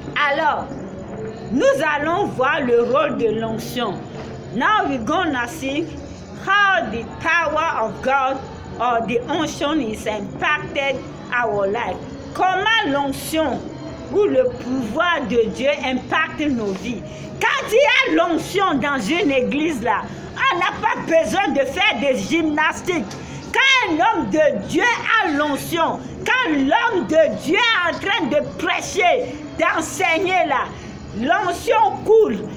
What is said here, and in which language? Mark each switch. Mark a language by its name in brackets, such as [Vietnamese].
[French] Alors, nous allons voir le rôle de l'onction. [English] Now we're gonna see how the power of God or the unction is impacted our life. [French] Comment l'onction ou le pouvoir de Dieu impacte nos vies. Quand il y a l'onction dans une église là, on n'a pas besoin de faire des gymnastiques. Quand un homme de Dieu a l'onction, quand l'homme de Dieu est en train de prêcher, d'enseigner là, l'onction coule.